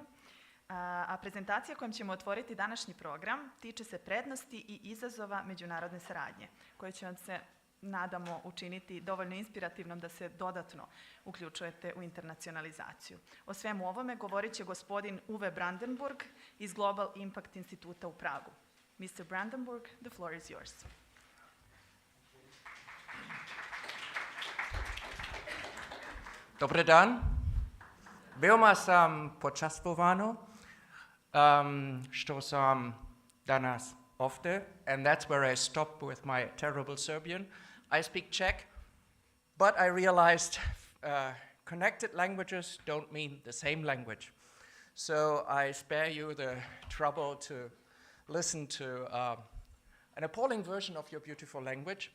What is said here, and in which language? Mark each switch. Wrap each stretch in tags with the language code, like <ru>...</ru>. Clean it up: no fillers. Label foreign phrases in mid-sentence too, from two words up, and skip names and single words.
<sr>A prezentacija kojom ćemo otvoriti današnji program tiče se prednosti i izazova međunarodne saradnje, koje će vam se, nadamo, učiniti dovoljno inspirativnom da se dodatno uključujete u internacionalizaciju. O svemu ovome govorit će gospodin Uwe Brandenburg iz Global Impact Instituta u Pragu.</sr> <en>Mr. Brandenburg, the floor is yours.</en> <sr>Dobar dan. Veoma sam počastvovano što sam danas ovde,</sr> <en>and that's where I stop with my terrible Serbian. I speak Czech, but I realized connected languages don't mean the same language. So I spare you the trouble to listen to an appalling version of your beautiful language.</en>